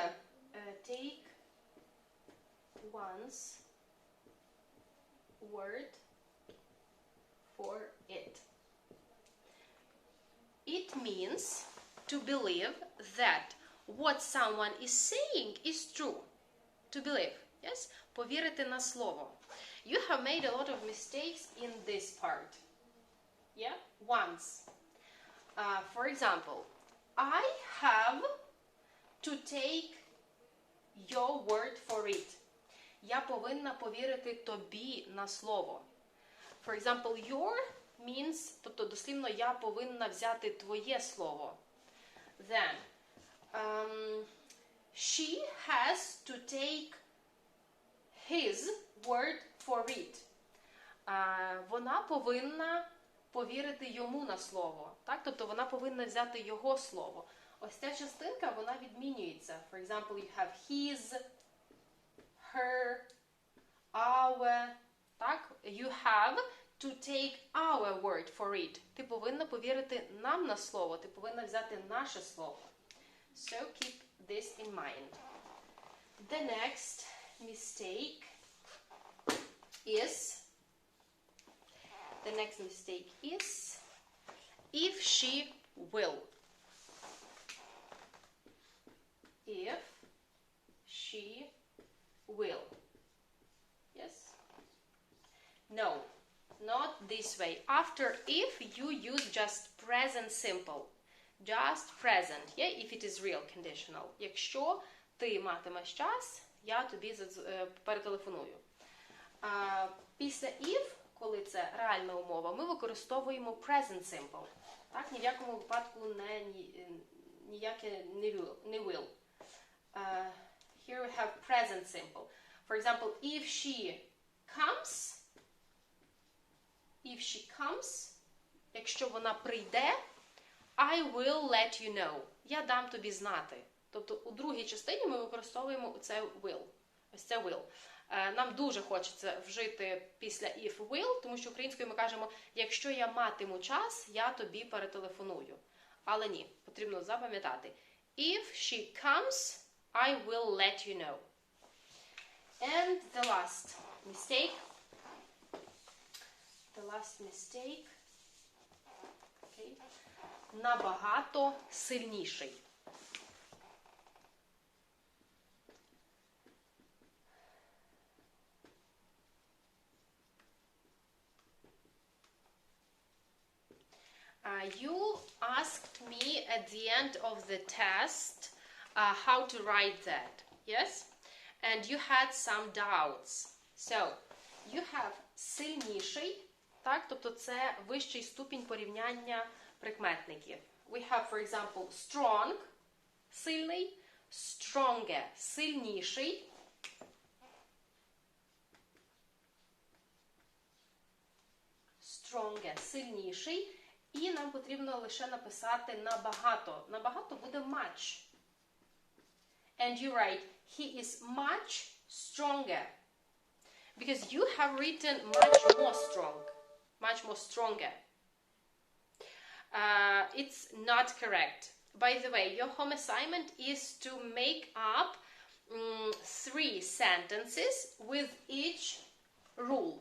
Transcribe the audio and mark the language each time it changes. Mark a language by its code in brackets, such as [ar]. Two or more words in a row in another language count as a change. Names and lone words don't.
[en] Take one's word for it. It means to believe that what someone is saying is true. To believe, yes? [uk] Повірити на слово. [en] You have made a lot of mistakes in this part. Yeah? Once. For example, I have to take your word for it. [uk] Я повинна повірити тобі на слово. [en] For example, your means, [uk] тобто дослівно я повинна взяти твоє слово. [en] Then, she has to take his word for it. [uk] Вона повинна повірити йому на слово. Так? Тобто вона повинна взяти його слово. Ось ця частинка, вона відмінюється. [en] For example, you have his, her, our. [uk] Так? [en] You have to take our word for it. [uk] Ти повинна повірити нам на слово. Ти повинна взяти наше слово. [en] So keep this in mind. The next mistake is if she will. If she will. Yes? No, not this way. After if, you use just present simple. Just present, yeah? If it is real conditional. [uk] Якщо ти матимеш час, я тобі перетелефоную. Після if, коли це реальна умова, ми використовуємо [en] present simple. [uk] Так? Ні в якому випадку ніяке не will. [en] Here we have present simple. For example, if she comes, [uk] якщо вона прийде, [en] I will let you know. [uk] Я дам тобі знати. Тобто у другій частині ми використовуємо оце will. Ось це will. Нам дуже хочеться вжити після [en] if will, [uk] тому що українською ми кажемо, якщо я матиму час, я тобі перетелефоную. Але ні, потрібно запам'ятати. [en] If she comes, I will let you know. And the last mistake. Okay. [uk] Набагато сильніший. [en] You asked me at the end of the test how to write that, yes? And you had some doubts. So, you have [uk] сильніший, так? Тобто це вищий ступінь порівняння прикметників. [en] We have, for example, strong, [uk] сильний, stronger, сильніший, stronger, сильніший, і нам потрібно лише написати набагато. Набагато буде much. [en] And you write, he is much stronger. Because you have written much more strong. Much more stronger. It's not correct. By the way, your home assignment is to make up 3 sentences with each rule.